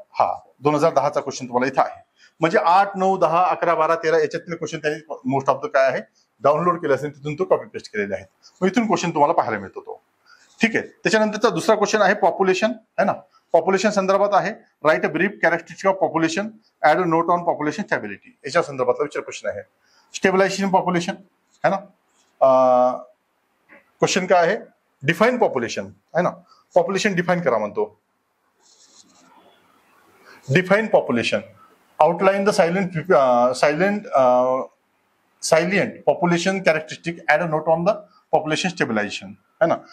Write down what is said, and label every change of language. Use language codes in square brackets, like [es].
[mr] हा 2010चा क्वेश्चन तुम्हाला इथं आहे. म्हणजे 8, 9, 10, 11, 12, 13 याच्यातले क्वेश्चन त्यांनी [en] most of the [mr] काय आहे डाउनलोड केले असेल, तिथून तो कॉपी पेस्ट केलेले आहेत. मग इथून क्वेश्चन तुम्हाला पाहायला मिळतो तो. ठीक आहे. त्याच्यानंतरचा दुसरा क्वेश्चन आहे पॉप्युलेशन है ना. पॉप्युलेशन संदर्भात आहे. [en] Write a brief characteristic of population, add a note on population stability. [mr] याच्या संदर्भातला विचार क्वेश्चन आहे. स्टेबिलायझेशन पॉप्युलेशन है ना. क्वेश्चन काय आहे? डिफाईन पॉप्युलेशन है ना. पॉप्युलेशन डिफाईन करा म्हणतो. [en] define population, outline the salient population characteristic, add a note on the population stabilization [hi] है ना.